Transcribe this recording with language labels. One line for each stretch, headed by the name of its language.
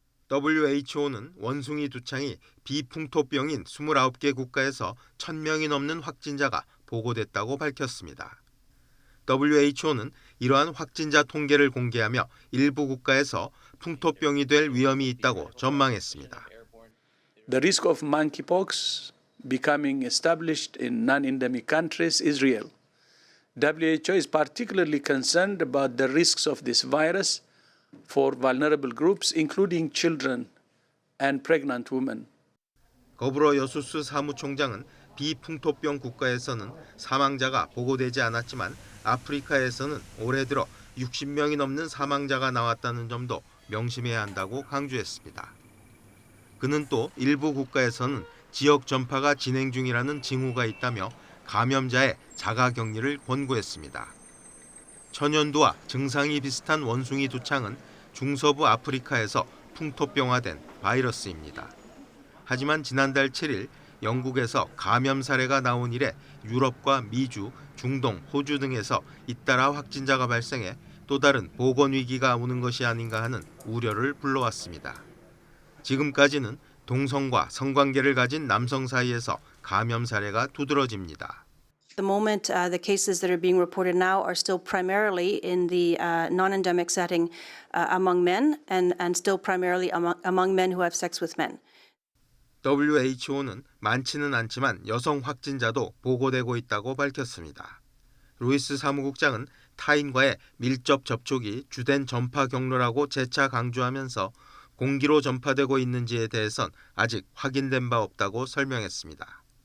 Korean: WHO는 원숭이 두창이 비풍토병인 29개 국가에서 1,000명이 넘는 확진자가 보고됐다고 밝혔습니다. WHO는 이러한 확진자 통계를 공개하며 일부 국가에서 풍토병이 될 위험이 있다고 전망했습니다.
English: The risk of monkeypox becoming established in non-endemic countries is real. WHO is particularly concerned about the risks of this virus for vulnerable groups, including children and pregnant women.
Korean: 거브러 여수스 사무총장은 비풍토병 국가에서는 사망자가 보고되지 않았지만 아프리카에서는 올해 들어 60명이 넘는 사망자가 나왔다는 점도 명심해야 한다고 강조했습니다. 그는 또 일부 국가에서는 지역 전파가 진행 중이라는 징후가 있다며 감염자의 자가격리를 권고했습니다. 천연두와 증상이 비슷한 원숭이 두창은 중서부 아프리카에서 풍토병화된 바이러스입니다. 하지만 지난달 7일 영국에서 감염 사례가 나온 이래 유럽과 미주, 중동, 호주 등에서 잇따라 확진자가 발생해 또 다른 보건 위기가 오는 것이 아닌가 하는 우려를 불러왔습니다. 지금까지는 동성과 성관계를 가진 남성 사이에서 감염 사례가 두드러집니다.
English: The moment, the cases that are being reported now are still primarily in the non-endemic setting among men and still primarily among men who have sex with men.
Korean: WHO는 많지는 않지만 여성 확진자도 보고되고 있다고 밝혔습니다. 루이스 사무국장은 타인과의 밀접 접촉이 주된 전파 경로라고 재차 강조하면서 공기로 전파되고 있는지에 대해선 아직 확인된 바 없다고 설명했습니다.